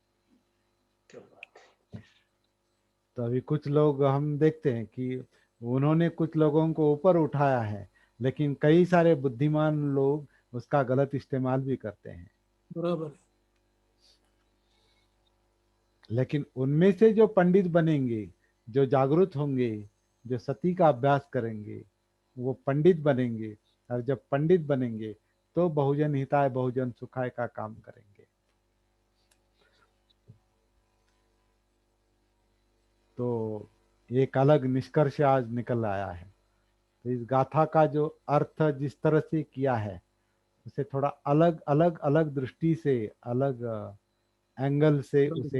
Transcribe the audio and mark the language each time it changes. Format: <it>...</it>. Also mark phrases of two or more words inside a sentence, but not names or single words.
<hi>तो अभी कुछ लोग हम देखते हैं कि उन्होंने कुछ लोगों को ऊपर उठाया है, लेकिन कई सारे बुद्धिमान लोग उसका गलत इस्तेमाल भी करते हैं। बराबर है। लेकिन उनमें से जो पंडित बनेंगे, जो जागरूक होंगे, जो सती का अभ्यास करेंगे, वो पंडित बनेंगे। और जब पंडित बनेंगे तो</hi> <sa>बहुजन हिताय बहुजन सुखाय</sa> <hi>का काम करेंगे। तो एक अलग निष्कर्ष आज निकल आया है। तो इस गाथा का जो अर्थ जिस तरह से किया है, उसे थोड़ा अलग अलग अलग दृष्टि से, अलग एंगल से उसे</hi>